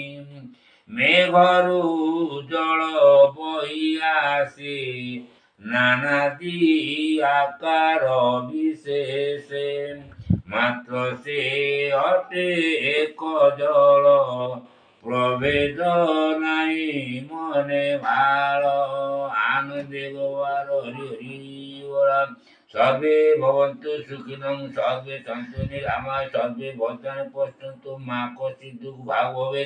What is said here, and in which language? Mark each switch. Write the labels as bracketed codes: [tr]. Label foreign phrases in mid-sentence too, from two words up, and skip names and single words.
[or] ମେଘରୁ ଜଳ ବହି ଆସେ ନାନାଦି ଆକାର ବିଶେଷେ, ମାତ୍ର ସେ ଅଟେ ଏକ ଜଳ ପ୍ରଭେଦ ନାହିଁ ମନେ ଭାଳ ଆନନ୍ଦେ ଗୋବାର ହରି ହରି ବୋଳ [sa] सर्वे भवन्तु सुखिनं सर्वे सन्तु निरामय सर्वे भद्राणि पश्यन्तु मा कश्चित् दुःख भाग भवेत्